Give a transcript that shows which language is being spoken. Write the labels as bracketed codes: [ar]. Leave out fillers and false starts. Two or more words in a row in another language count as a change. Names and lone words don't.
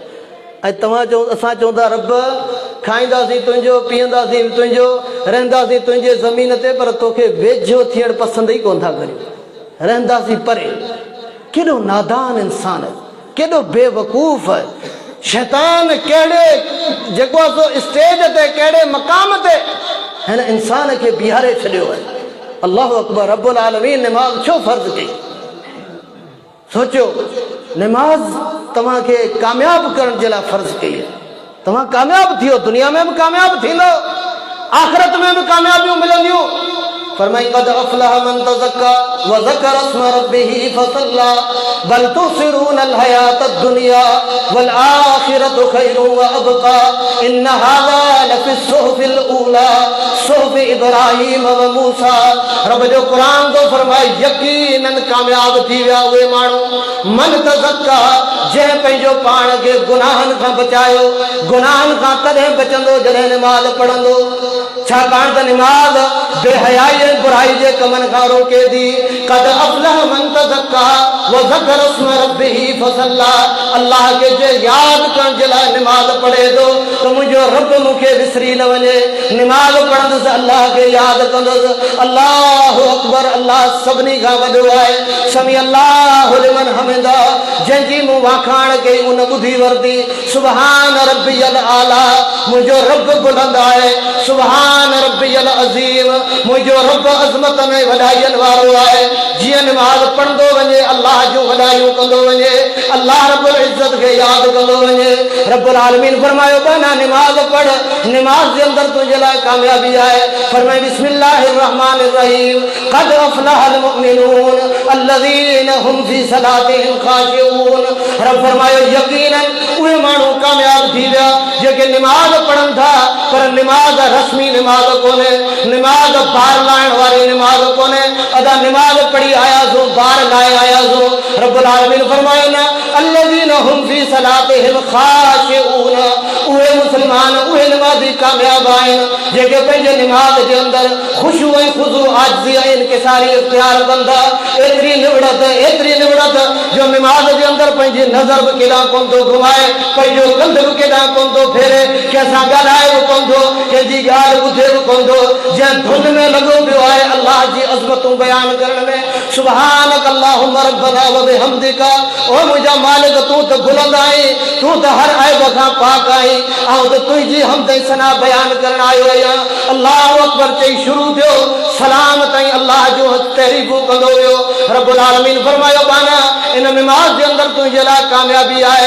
[sd] ऐं तव्हां असां चवंदा रब खाईंदासीं तुंहिंजो, पीअंदासीं तुंहिंजो, रहंदासीं तुंहिंजे ज़मीन ते, पर तोखे वेझो थियण पसंदि ई कोन था करियूं, रहंदासीं परे। केॾो नादान इंसान आहे, केॾो बेवकूफ़ आहे। शैतान कहिड़े जेको आहे स्टेज ते कहिड़े मक़ाम ते हिन इंसान खे बीहारे छॾियो आहे। [ar] الله أكبر. رب العالمين [sd] निमाज़ छो फ़र्ज़ कई? सोचो निमाज़ तव्हांखे कामयाब करण जे लाइ फ़र्ज़ कई आहे। तव्हां कामयाब थियो, दुनिया में बि कामयाब थींदो, आख़िरत में बि कामयाबियूं मिलंदियूं। [ar] फरमाई قد أفلح من تزكى وذكر اسم ربه فصلى بل تؤثرون الحياة الدنيا والآخرة خير وأبقى إن هذا لفي الصحف الأولى صحف إبراهيم وموسى. [sd] रब जो क़ुरान तो फरमाए यकीनन कामयाब थी विया उहे माण्हू [ar] من تزكى [sd] जंहिं पंहिंजो पाण खे गुनाहनि खां बचायो। गुनाहनि खां तॾहिं बचंदो जॾहिं निमाज़ पढ़ंदो, छाकाणि त निमाज़ बेहयाई ऐं बुराई जे कमनि खां रोके थी। [ar] قد أفلح من تزكى وذكر اسم ربه فصلى. [sd] अल्लाह खे जे यादि करण जे लाइ निमाज़ पढ़े थो त मुंहिंजो रब मूंखे विसरी न वञे। निमाज़ पढ़ंदुसि, अल्लाह खे यादि कंदुसि। [ar] الله أكبر. [sd] अल्लाह सभिनी खां वॾो आहे। [ar] سمع الله لمن حمده. [sd] जंहिंजी मूं वाखाण कई उन ॿुधी वरिती। [ar] سبحان ربي الأعلى. [sd] मुंहिंजो रब बुलंद आहे। [ar] سبحان ربي العظيم. [sd] मुंहिंजो रब अज़मत में वॾाईअनि वारो आहे। जीअं निमाज़ पढ़ंदो वञे अल्लाह जूं वॾायूं कंदो वञे, [ar] الله رب العزة [sd] खे यादि कंदो वञे। [ar] رب العالمين [sd] फरमायो बना निमाज़ पढ़, निमाज़ जे अंदरि तुंहिंजे लाइ कामयाबी आहे। [ar] फरमाए بسم الله الرحمن الرحيم قد أفلح المؤمنون الذين هم في صلاتهم خاشعون. [sd] रब फरमायो यकीनन उहे माण्हू कामयाब थी विया जेके निमाज़ पढ़नि था, पर निमाज़ रस्मी निमाज़ कोन्हे, निमाज़ बार लाइण वारी निमाज़ कोन्हे। अदा निमाज़ पढ़ी आयासीं, बार लाए आयासीं। [ar] رب العالمين [sd] फरमायो न [ar] الذين هم في صلاتهم خاشعون. [sd] उहे मुसलमान उहे नमाज़ी कामयाब आहिनि जेके पंहिंजे निमाज़ जे अंदर खुशू ऐं खुज़ू आजिज़ी ऐं इनकिसारी इख्तियार कंदा। एतिरी निवड़त जो निमाज़ जे अंदर पंहिंजी नज़र बि केॾांहुं कोन थो घुमाए, पंहिंजो कंध बि केॾांहुं कोन थो फेरे, कंहिंसां ॻाल्हाए बि कोन थो, कंहिंजी ॻाल्हि ॿुधे बि कोन थो, जंहिं धुन में लॻो पियो आहे अल्लाह जी अज़मतूं बयान करण में। [ar] سبحانك اللهم ربنا وبحمدك, [sd] ओ मुंहिंजा मालिक तूं त बुलंद आहीं, तूं त हर ऐब खां पाक आहीं, ऐं त तुंहिंजी हमद ऐं सना बयान करण आयो आहियां। [ar] الله أكبر [sd] चई शुरू थियो, सलाम ताईं अल्लाह जो तहरीफ़ूं कंदो वियो। [ar] رب العالمين [sd] फरमायो बाना इन निमाज़ जे अंदर तुंहिंजे लाइ कामयाबी आहे।